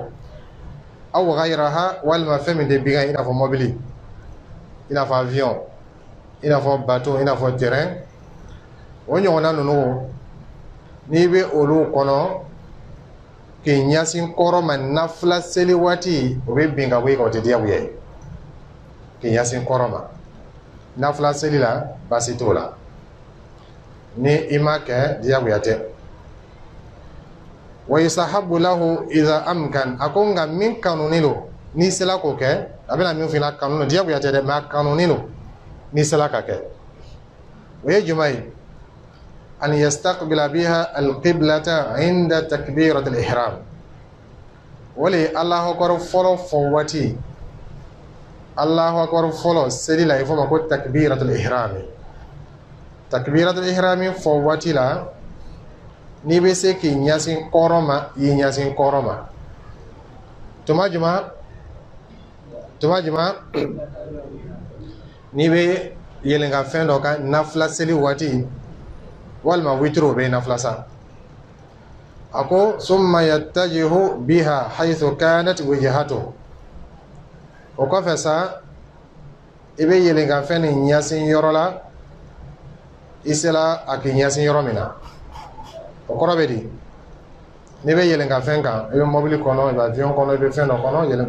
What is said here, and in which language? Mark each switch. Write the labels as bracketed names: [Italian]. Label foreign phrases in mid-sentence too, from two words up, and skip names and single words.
[Arabic] أو غيرها [Bambara] walima fɛn min tɛ bigan i n'a fɔ mobili i n'a fɔ avion i n'a fɔ bateau i n'a fɔ terrain o ɲɔgɔnna ninnu n'i bɛ olu kɔnɔ k'i ɲɛsin kɔrɔ ma nafila seli waati o bɛ bin ka bɔ i kan o tɛ diyagoya ye k'i ɲɛsin kɔrɔ ma nafila seli la baasi t'o la ni i ma kɛ diyagoya tɛ [Arabic] ويستحب له إذا أمكن [Bambara] a ko nka min kanunen don n'i sela k'o kɛ a bɛna min f'i ɲɛna kanu don diyagoya tɛ dɛ mɛ a kanunen don n'i sela ka kɛ o ye jumɛn ye [Arabic] أن يستقبل بها القبلة عند تكبيرة الإحرام [Bambara] o le ye [Arabic] الله أكبر [Bambara] fɔlɔ fɔ waati [Arabic] الله أكبر [Bambara] fɔlɔ seli la i fɔ ma ko [Arabic] تكبيرة الإحرام تكبيرة الإحرام [Bambara] fɔ waati la n'i bɛ se k'i ɲɛsin kɔrɔ ma i y'i ɲɛsin kɔrɔ ma tuma jumɛn n'i bɛ yɛlɛn ka fɛn dɔ kan nafila seli waati walima witiro bɛ nafila sa a ko [Arabic] ثم يتجه بها حيث كانت وجهته [Bambara] o kɔfɛ sa i bɛ yɛlɛn ka fɛn nin ɲɛsin yɔrɔ la i sela a k'i ɲɛsin yɔrɔ min na o kɔrɔ bɛ di n'i bɛ yɛlɛn ka fɛn kan i bɛ mobili kɔnɔ i bɛ avion kɔnɔ i bɛ fɛn dɔ kɔnɔ yɛlɛn